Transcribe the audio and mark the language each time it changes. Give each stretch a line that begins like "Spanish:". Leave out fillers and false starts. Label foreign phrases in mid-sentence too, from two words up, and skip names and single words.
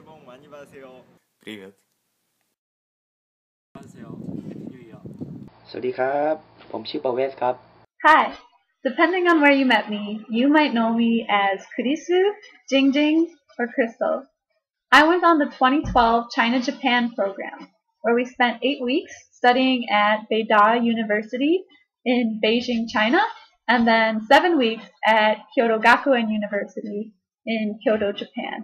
Korean: 많이 받으세요.
Russian: Привет.
Korean: 안녕하세요.
English: Happy New Year.
Thai: สวัสดีครับผมชื่อประเวศครับ
English: Hi. Depending on where you met me, you might know me as Kurisu, Jingjing, or Crystal. I went on the 2012 China-Japan program, where we spent 8 weeks studying at Beida University in Beijing, China, and then 7 weeks at Kyoto Gakuen University in Kyoto, Japan.